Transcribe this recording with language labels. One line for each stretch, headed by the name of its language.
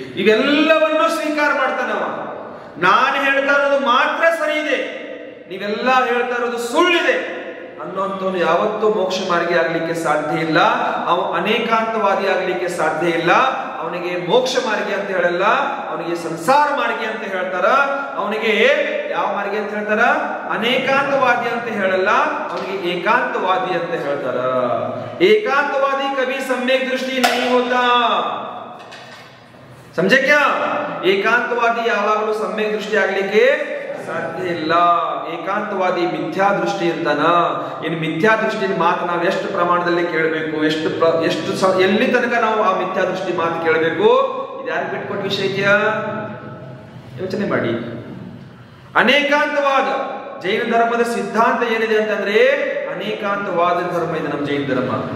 Kannada: ಇವೆಲ್ಲವನ್ನೂ ಸ್ವೀಕಾರ ಮಾಡ್ತಾನವ. ನಾನು ಹೇಳ್ತಾ ಇರೋದು ಮಾತ್ರ ಸರಿ ಇದೆ, ನೀವೆಲ್ಲ ಹೇಳ್ತಾ ಇರೋದು ಸುಳ್ಳಿದೆ ಅನ್ನೋಂಥವನು ಯಾವತ್ತೂ ಮೋಕ್ಷ ಮಾರ್ಗಿ ಆಗ್ಲಿಕ್ಕೆ ಸಾಧ್ಯ ಇಲ್ಲ. ಅವ ಅನೇಕಾಂತವಾದಿ ಆಗ್ಲಿಕ್ಕೆ ಸಾಧ್ಯ ಇಲ್ಲ. ಅವನಿಗೆ ಮೋಕ್ಷ ಮಾರ್ಗಿ ಅಂತ ಹೇಳಲ್ಲ, ಅವನಿಗೆ ಸಂಸಾರ ಮಾರ್ಗಿ ಅಂತ ಹೇಳ್ತಾರ. ಅವನಿಗೆ ಯಾವ ಮಾರ್ಗಿ ಅಂತ ಹೇಳ್ತಾರ? ಅನೇಕಾಂತವಾದಿ ಅಂತ ಹೇಳಲ್ಲ, ಅವನಿಗೆ ಏಕಾಂತವಾದಿ ಅಂತ ಹೇಳ್ತಾರ.
Hindi: ಏಕಾಂತವಾದಿ ಕभी सम्यक दृष्टि नहीं होता. समझे क्या?
Kannada: ಏಕಾಂತವಾದಿ ಯಾವಾಗಲೂ सम्यक दृष्टि ಆಗ್ಲಿಕ್ಕೆ ಸಾಧ್ಯ ಇಲ್ಲ. ಏಕಾಂತವಾದಿ ಮಿಥ್ಯಾ ದೃಷ್ಟಿ ಇರ್ತಾನ. ಇನ್ನು ಮಿಥ್ಯಾ ದೃಷ್ಟಿ ಮಾತು ನಾವು ಎಷ್ಟು ಪ್ರಮಾಣದಲ್ಲಿ ಕೇಳಬೇಕು, ಎಲ್ಲಿ ತನಕ ನಾವು ಆ ಮಿಥ್ಯಾ ದೃಷ್ಟಿ ಮಾತು ಕೇಳಬೇಕು, ಇದು ಯಾರಿಗೆ ಬಿಟ್ಕೊಟ್ಟ ವಿಷಯ ಇದೆಯಾ? ಯೋಚನೆ ಮಾಡಿ. ಅನೇಕಾಂತವಾದ ಜೈನ ಧರ್ಮದ ಸಿದ್ಧಾಂತ ಏನಿದೆ ಅಂತಂದ್ರೆ ಅನೇಕಾಂತವಾದ ಧರ್ಮ ಇದೆ ನಮ್ಮ ಜೈನ ಧರ್ಮ.